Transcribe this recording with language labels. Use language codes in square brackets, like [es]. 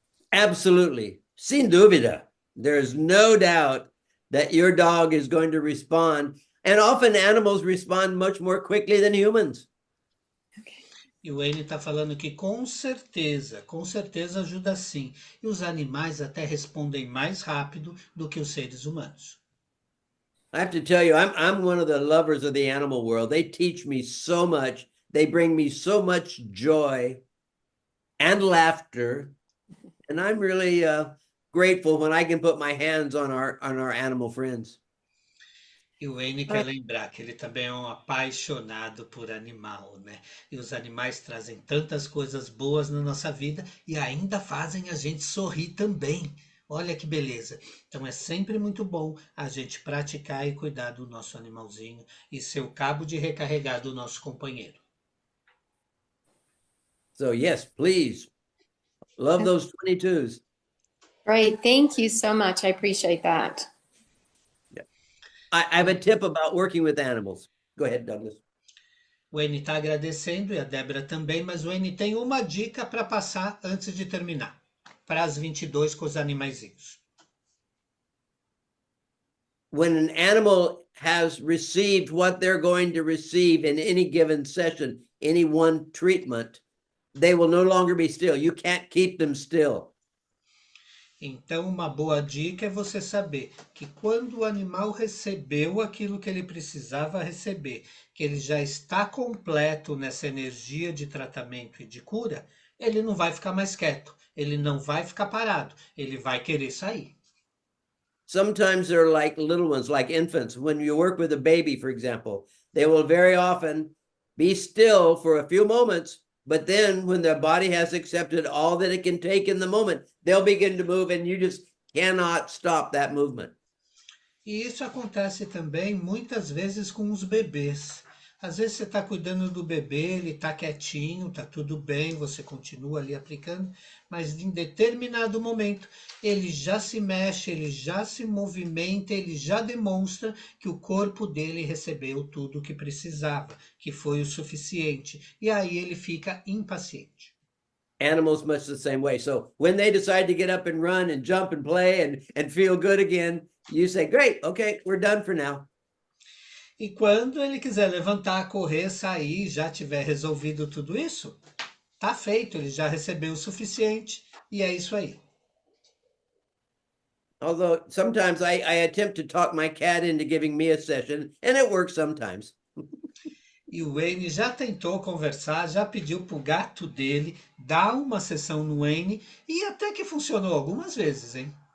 [en] Absolutely. [pt] Sin dúvida. [en] There's no doubt that your dog is going to respond. And often animals respond much more quickly than humans. [pt] E o Wayne está falando que com certeza ajuda sim. E os animais até respondem mais rápido do que os seres humanos. [en] I have to tell you, I'm one of the lovers of the animal world. They teach me so much. They bring me so much joy and laughter, and I'm really grateful when I can put my hands on our animal friends. [pt] E o Wayne quer lembrar que ele também é um apaixonado por animal, né? E os animais trazem tantas coisas boas na nossa vida e ainda fazem a gente sorrir também. Olha que beleza. Então é sempre muito bom a gente praticar e cuidar do nosso animalzinho e ser o cabo de recarregar do nosso companheiro. [en] So yes, please love those 22s. Great. Thank you so much. I appreciate that. I have a tip about working with animals. Go ahead, Douglas. [pt] O Wayne está agradecendo e a Débora também, mas o Wayne tem uma dica para passar antes de terminar. Para as 22 com os animaizinhos. [en] When an animal has received what they're going to receive in any given session, any one treatment, they will no longer be still. You can't keep them still. [pt] Então, uma boa dica é você saber que quando o animal recebeu aquilo que ele precisava receber, que ele já está completo nessa energia de tratamento e de cura, ele não vai ficar mais quieto, ele não vai ficar parado, ele vai querer sair. [en] Sometimes they're like little ones, like infants. When you work with a baby, for example, they will very often be still for a few moments, but then when their body has accepted all that it can take in the moment, they'll begin to move and you just cannot stop that movement. [pt] E isso acontece também muitas vezes com os bebês. Às vezes você está cuidando do bebê, ele está quietinho, está tudo bem, você continua ali aplicando, mas em determinado momento ele já se mexe, ele já se movimenta, ele já demonstra que o corpo dele recebeu tudo o que precisava, que foi o suficiente, e aí ele fica impaciente. [en] Animals much the same way. So when they decide to get up and run and jump and play and feel good again, you say, great, okay, we're done for now. [pt] E quando ele quiser levantar, correr, sair, já tiver resolvido tudo isso, tá feito, ele já recebeu o suficiente e é isso aí. [en] Although sometimes I attempt to talk my cat into giving me a session, and it works sometimes. [pt] E o Wayne já tentou conversar, já pediu pro gato dele dar uma sessão no Wayne e até que funcionou algumas vezes, hein?